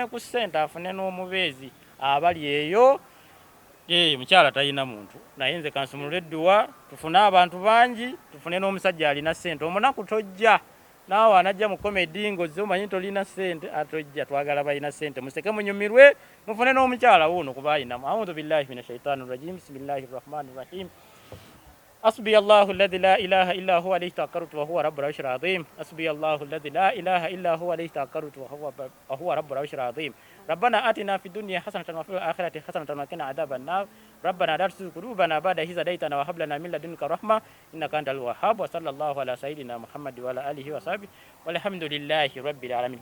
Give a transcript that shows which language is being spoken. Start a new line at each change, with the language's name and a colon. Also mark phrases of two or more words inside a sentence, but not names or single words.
Ganda: ku ssente afune n'omubeezi abali eyo mukyala talina muntu naye nze kansumulule dduwa tufune abantu bangi tufune n'omusajja alina ssente omunaku tojja naawe anajja mu comedy ng'ozze omanyi tolina ssente atojja twagala balina ssente museke munyumirwe mufune n'omukyala wuuno kuba ayinamu
Arabic: أعوذ بالله من الشيطان الرجيم بسم الله الرحمن الرحيم حسبي الله الذي لا إله إلا هو عليه توكلت وهو رب العرش العظيم حسبي الله الذي لا إله إلا هو عليه توكلت وهو رب العرش العظيم ربنا آتنا في الدنيا حسنة وفي الآخرة حسنة وقنا عذاب النار ربنا لا تزغ قلوبنا بعد إذ هديتنا وهب لنا من لدنك رحمة إنك أنت الوهاب وصلى الله على سيدنا محمد وعلى آله وصحبه والحمد لله رب العالمين